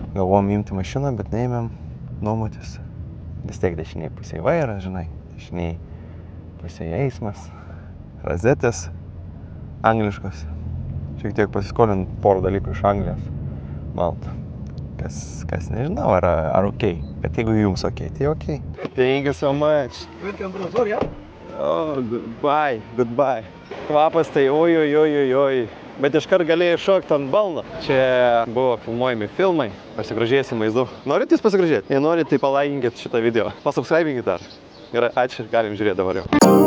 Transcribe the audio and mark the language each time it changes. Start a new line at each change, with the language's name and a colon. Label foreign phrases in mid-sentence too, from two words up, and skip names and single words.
Lithuanian: Galvom imti mašiną, bet neėmėm nuomotis. Vis tiek dešiniai pusėje vairas, žinai. Dešiniai pusėje eismas. Razetės angliškos. Šiek tiek pasiskolint porą dalykų iš Anglijos. Malta. Kas nežinau, ar ok. Bet jeigu jums ok, tai ok.
English: Thank you so much. Welcome to the store, yeah? Oh, goodbye.
Lithuanian: Kvapas tai oi. Bet iškart galėjai šokti ant balno. Čia buvo filmuojami filmai. Pasigrožėsim vaizdu. Norit jūs pasigrožėti? Jei norit, tai palaikinkit šitą video. Pasubscribinkit dar. Gerai, ačiū, galim žiūrėti dabar jau.